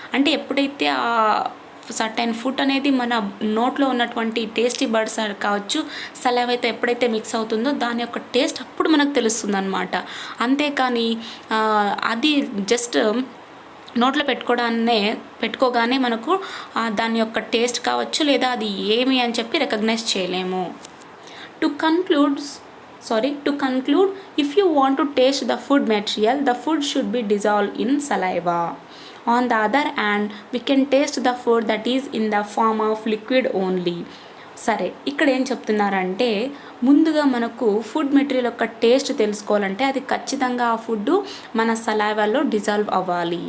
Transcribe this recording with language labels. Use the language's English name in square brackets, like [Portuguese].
[Telugu] అంటే ఎప్పుడైతే ఆ సర్టైన్ ఫుడ్ అనేది మన నోట్లో ఉన్నటువంటి టేస్టీ బర్డ్స్ కావచ్చు, సలైవాతో ఎప్పుడైతే మిక్స్ అవుతుందో దాని యొక్క టేస్ట్ అప్పుడు మనకు తెలుస్తుంది అనమాట. అంతేకాని అది జస్ట్ నోట్లో పెట్టుకోగానే మనకు దాని యొక్క టేస్ట్ కావచ్చు లేదా అది ఏమి అని చెప్పి రికగ్నైజ్ చేయలేము. [English] To conclude, if you want to taste the food material, the food should be dissolved in saliva. On the other hand, we can taste the food that is in the form of liquid only. [Telugu] సరే, ఇక్కడ ఏం చెప్తున్నారంటే ముందుగా మనకు food material యొక్క taste తెలుసుకోవాలంటే అది ఖచ్చితంగా ఆ ఫుడ్ మన సలైవాలో డిజాల్వ్ అవ్వాలి.